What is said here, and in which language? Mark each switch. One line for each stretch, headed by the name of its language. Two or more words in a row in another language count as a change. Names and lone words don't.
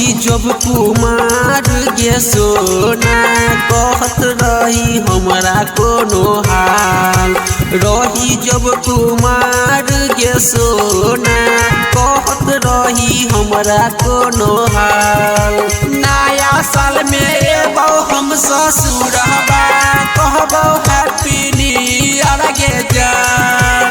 Maithili: जब कुमार गे सोना कहत रही हमरा कोनो हाल। रही जब कुमार गे सोना कहत रही हमरा कोनो हाल। नया साल में एबो हम ससुरबा कहबो
English: happy new year
Maithili: गे जान।